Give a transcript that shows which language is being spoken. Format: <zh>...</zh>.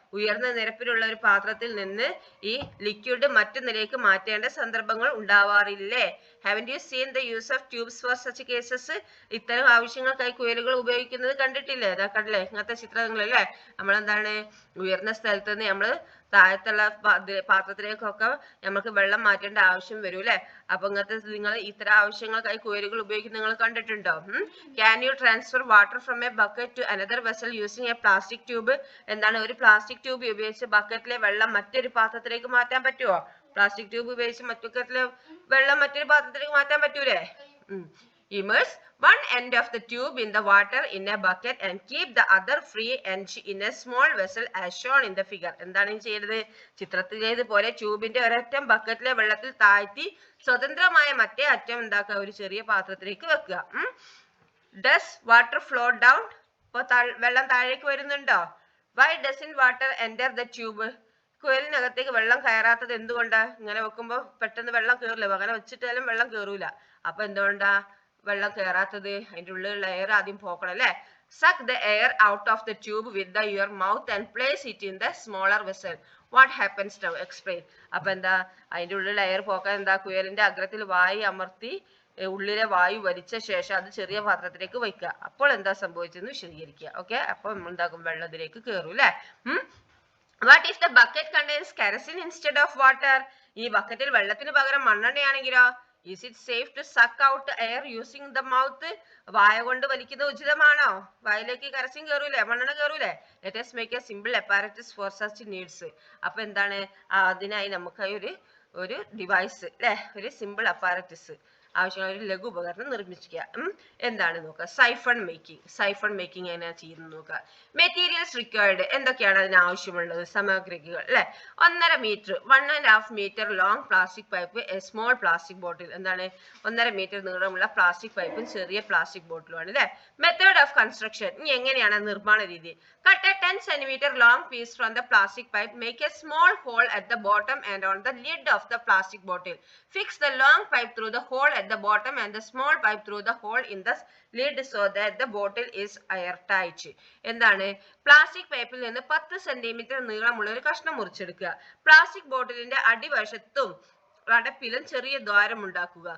<ml>ഉയർന്ന നിരപ്പിലുള്ള ഒരു പാത്രത്തിൽ നിന്ന് ഈ ലിക്വിഡ് മറ്റു നിലയ്ക്ക് മാറ്റേണ്ട സന്ദർഭങ്ങൾ ഉണ്ടാവാറില്ലേ?</ml> <en>Haven't you seen the use of tubes for such cases?</en> <ml>ഇത്തരം ആവശ്യങ്ങൾക്കായി കുഴലുകൾ ഉപയോഗിക്കുന്നത് കണ്ടിട്ടില്ലേ? ഇതാ കണ്ടില്ലേ ഇങ്ങനത്തെ ചിത്രങ്ങളല്ലേ. നമ്മളെന്താണ് ഉയർന്ന സ്ഥലത്ത് നിന്ന് നമ്മൾ താഴത്തുള്ള പാത്രത്തിലേക്കൊക്കെ നമുക്ക് വെള്ളം മാറ്റേണ്ട ആവശ്യം വരും അല്ലെ. അപ്പൊ ഇങ്ങനത്തെ നിങ്ങൾ ഇത്തരം ആവശ്യങ്ങൾക്കായി കുഴലുകൾ ഉപയോഗിക്കുന്നത് നിങ്ങൾ കണ്ടിട്ടുണ്ടോ?</ml> <en>Can you transfer water from a bucket to another vessel using a plastic tube?</en> <ml>എന്താണ് ഒരു പ്ലാസ്റ്റിക് ട്യൂബ് ഉപയോഗിച്ച് ബക്കറ്റിലെ വെള്ളം മറ്റൊരു പാത്രത്തിലേക്ക് മാറ്റാൻ പറ്റുമോ? പ്ലാസ്റ്റിക് ട്യൂബ് ഉപയോഗിച്ച് ബക്കറ്റിലെ വെള്ളം മറ്റൊരു പാത്രത്തിലേക്ക് മാറ്റാൻ പറ്റൂലേ?</ml> <en>Immerse one end of the tube in the water in a bucket and keep the other free end in a small vessel as shown in the figure.</en> <ml>എന്താണ് ചെയ്യുന്നത്? ചിത്രത്തിലേതുപോലെ ട്യൂബിന്റെ ഒരറ്റം ബക്കറ്റിലെ വെള്ളത്തിൽ താഴ്ത്തി സ്വതന്ത്രമായ മറ്റേ അറ്റം എന്താക്കുക ഒരു ചെറിയ പാത്രത്തിലേക്ക് വെക്കുക.</ml> <en>Does water flow down?</en> <ml>ഇപ്പൊ വെള്ളം താഴേക്ക് വരുന്നുണ്ടോ?</ml> <en>Why doesn't water enter the tube?</en> <ml>കുഴലിനകത്തേക്ക് വെള്ളം കയറാത്തത് എന്തുകൊണ്ടാ? ഇങ്ങനെ വെക്കുമ്പോ പെട്ടെന്ന് വെള്ളം കയറില്ല, അങ്ങനെ വെച്ചിട്ടാലും വെള്ളം കയറൂല. അപ്പൊ എന്തുകൊണ്ടാ വെള്ളം കയറാത്തത്? അതിന്റെ ഉള്ളിലുള്ള എയർ ആദ്യം പോക്കണം അല്ലെ.</ml> <en>Suck the air out of the tube with your mouth and place it in the smaller vessel. What happens now? Explain.</en> <ml>അപ്പൊ എന്താ അതിന്റെ ഉള്ളിലുള്ള എയർ പോക്കാൻ എന്താ കുഴലിന്റെ അഗ്രത്തിൽ വായു അമർത്തി ഉള്ളിലെ വായു വലിച്ച ശേഷം അത് ചെറിയ പാത്രത്തിലേക്ക് വയ്ക്കുക. അപ്പോൾ എന്താ സംഭവിച്ചെന്ന് വിശദീകരിക്കുക. ഓക്കെ, അപ്പൊ എന്താക്കും വെള്ളത്തിലേക്ക് കയറും അല്ലെ.</ml> <en>What if the bucket contains kerosene instead of water?</en> <ml>ഈ ബക്കറ്റിൽ വെള്ളത്തിന് പകരം മണ്ണെണ്ണയാണെങ്കിലോ?</ml> <en>Is it safe to suck out air using the mouth?</en> <ml>വായ കൊണ്ട് വലിക്കുന്നത് ഉചിതമാണോ? വായിലേക്ക് കരസിൻ കയറൂലേ, മണ്ണെണ്ണ കയറൂലേ?</ml> <en>Let us make a simple apparatus for such needs.</en> <ml>അപ്പൊ എന്താണ് അതിനായി നമുക്കായി ഒരു ഡിവൈസ് അല്ലെ, ഒരു സിമ്പിൾ അപ്പാരറ്റസ് ആവശ്യമുള്ള ഒരു ലഘു ഉപകരണം നിർമ്മിക്കുക. എന്താണ് നോക്കുക, സൈഫൺ മേക്കിംഗ് എങ്ങനെ ചെയ്യുന്നത് നോക്കുക.</ml> <en>materials required,</en> <ml>എന്തൊക്കെയാണ് അതിന് ആവശ്യമുള്ളത്? സാമഗ്രികൾ അല്ലെ.</ml> <en>1.5 metre 1.5 metre long plastic pipe, a small plastic bottle.</en> <ml>എന്താണ് 1.5 മീറ്റർ നീളമുള്ള പ്ലാസ്റ്റിക് പൈപ്പും ചെറിയ പ്ലാസ്റ്റിക് ബോട്ടിലുമാണ് അല്ലെ.</ml> <en>method of construction,</en> <ml>ഇനി എങ്ങനെയാണ് നിർമ്മാണ രീതി?</ml> <en>Cut a 10 centimeter long piece from the plastic pipe. Make a small hole at the bottom and on the lid of the plastic bottle. Fix the long pipe through the hole at the bottom and the small pipe through the hole in the lid so that the bottle is airtight.</en> <ml>എന്താണ് plastic പൈപ്പിൽ നിന്ന് 10 centimetre നീളമുള്ള ഒരു കഷ്ണം മുറിച്ചെടുക്കുക. Plastic ബോട്ടിലിന്റെ അടിവശത്തും അടപ്പിലും ചെറിയ ദ്വാരം ഉണ്ടാക്കുക.</ml>